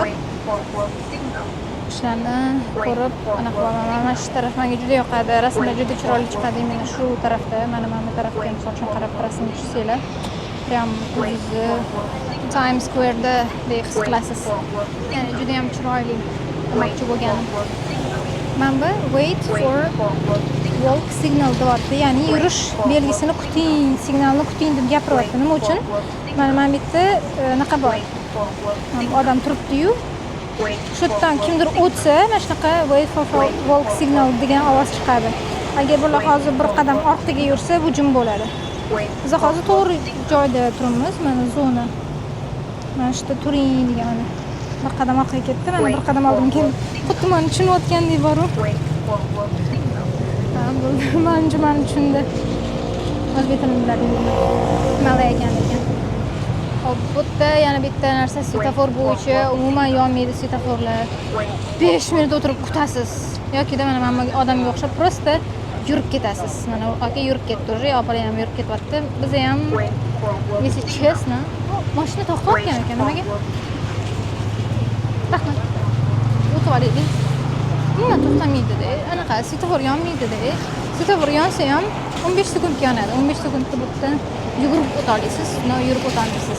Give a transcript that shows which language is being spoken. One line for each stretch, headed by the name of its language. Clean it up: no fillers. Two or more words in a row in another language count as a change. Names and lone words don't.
Uzbek: Ishlarni ko'rib, anaqa mana shu taraf menga juda yoqadi. Rasmlar juda chiroyli chiqadi. Mana shu tarafda, mana bu tarafga misol uchun qarab rasm chizsanglar, prям o'zi Times Square'da his qilasiz. Ya'ni juda ham chiroyli demoqchi bo'lganim. Mana bu
English: wait for walk signal
Uzbek: deyapti. Ya'ni yurish belgisini kuting, signalni kuting deb gapiryapti. Nima uchun? Mana bu yerda anaqa bor. Odam turibdi-yu, shu yerdan kimdir o'tsa, mana shunaqa
English: wait for walk signal
Uzbek: degan ovoz chiqadi. Agar bular hozir bir qadam orqaga yursa, bu jim bo'ladi. Biz hozir to'g'ri joyda turibmiz, mana zona. Mana shu yerda turing degan. Bir qadam orqaga ketdi, mana bir qadam oldimga keldi. Xuddi meni tushunayotgandek bor-u. Men tushundi. O'zbek tilini biladimi? Malay ekan. Hop, bu yerda yana bitta narsa, svetofor bo'yicha umuman yonmaydi svetoforlar. 5 minut o'tirib kutasiz. Yoki mana men odamga o'xshab prosta yurib ketasiz. Mana aka yurib ketdi, уже opalar ham yurib ketyapti. Biz ham,
Russian: если честно,
Uzbek: mashina to'xtatgan ekan nimaga? Rahmat. O'tib olaylik. Nima to'xtamaydi-da? Anaqa svetofor yonmaydi-da. Svetofor yonsa ham 15 sekundga yonadi. 15 sekundda bu yerdan yugurib o'ta olasiz, yurib o'ta olmaysiz.